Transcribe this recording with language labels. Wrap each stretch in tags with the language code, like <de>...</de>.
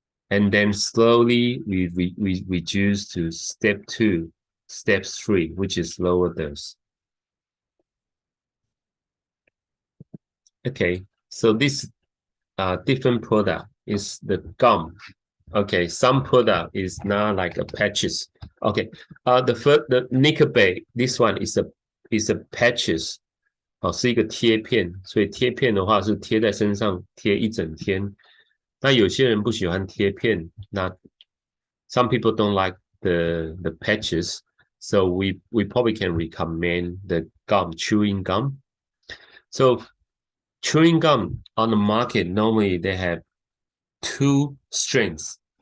<en>and then slowly we reduce to step 2, step 3, which is lower dose. Okay, so this different product is the gum. Okay, some product is not like a patches. Okay, the Nicobay, this one is a patches，</en> <zh>是一个贴片，所以贴片的话是贴在身上贴一整天。那有些人不喜欢贴片，那</zh> <en>some people don't like the patches, so we probably can recommend the gum, chewing gum. So chewing gum on the market normally they have 2 strengths.</en>